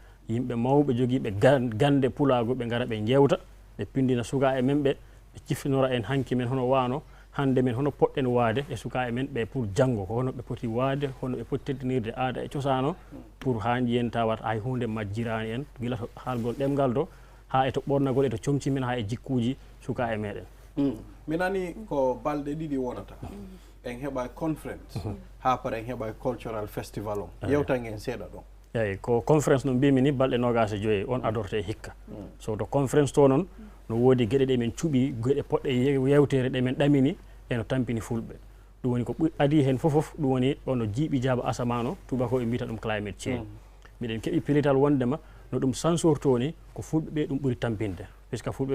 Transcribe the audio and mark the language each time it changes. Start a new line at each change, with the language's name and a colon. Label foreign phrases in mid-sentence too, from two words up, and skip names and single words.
Fula: yimɓe mawɓe jogiiɓe gande pulaago ɓe ngara ɓe njewta ɓe pindina sukaaɓe men ɓe ciftinora en hanki men hono waano hande men hono poɗɗen waade e sukaaɓe men ɓe pour janngo ko hono ɓe poti waade hono ɓe poti teddinirde aada e cosaan o pour haa njiyen tawat hay hunde majjiraani en gila to haalgol ɗemngal to haa e to ɓornagol e to comci men haa e jikkuuji sukaaɓe meɗen mi nani ko balɗe ɗiɗi wonata en heɓa conference haa pare en heɓa
English: cultural festival
Fula: on yewtan en seeɗa ɗon eyi ko conference no mbimi ni balɗe 25 on adorte hikka so to conference to noon no woodi geɗe ɗe men cuɓi geɗe poɗɗe yewtere ɗe men ɗamini eno tampini fulɓe ɗum woni ko adi hen fof ɗum woni ono jiiɓi jaaba asaman o tubakoɓe mbiyata ɗum
English: climate change
Fula: miɗen keeɓi pilital wondema no ɗum sansorto ni ko fulɓe ɓe ɗum ɓuri tampinde puisque fulɓe